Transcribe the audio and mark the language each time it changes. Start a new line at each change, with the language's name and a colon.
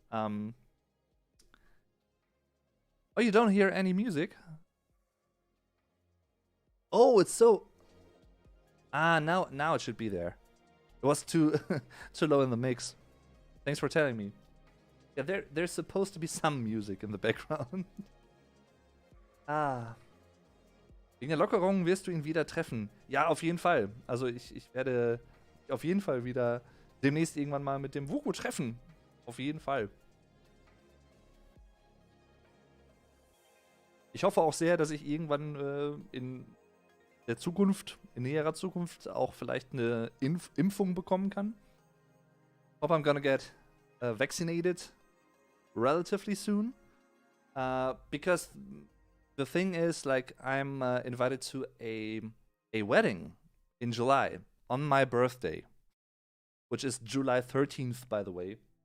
English: Oh, you don't hear any music? Oh, it's so. Now it should be there. It was too too low in the mix. Thanks for telling me. Yeah, there's supposed to be some music in the background.
German: Wegen der Lockerung wirst du ihn wieder treffen. Ja, auf jeden Fall. Also ich werde auf jeden Fall wieder demnächst irgendwann mal mit dem Vuko treffen. Auf jeden Fall. Ich hoffe auch sehr, dass ich irgendwann in der Zukunft, in näherer Zukunft, auch vielleicht eine Impfung bekommen kann.
English: Hope I'm gonna get vaccinated relatively soon. Because the thing is, like, I'm invited to a wedding in July on my birthday, which is July 13th, by the way.